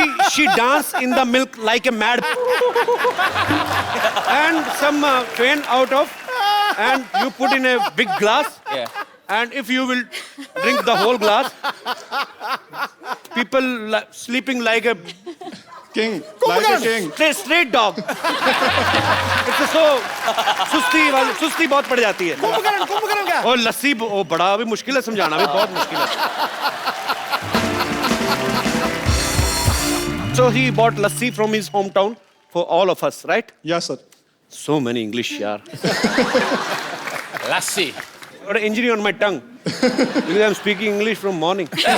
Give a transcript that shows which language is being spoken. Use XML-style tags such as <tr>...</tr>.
<en>She dance in the milk like a mad. And some faint out of, and you put in a big glass. Yeah. And if you will drink the whole glass, people sleeping like a King, like a king. straight dog. It's so</en> <hi>सुस्ती बहुत पड़ जाती है। कुंभकर्ण क्या? और लस्सी वो बड़ा भी मुश्किल है, समझाना भी बहुत मुश्किल है।</hi> <en>So he bought lassi from his hometown for all of us, right? Yes sir. So many English, yaar. Lassi. Got an injury on my tongue. Because I'm speaking English from morning.</en>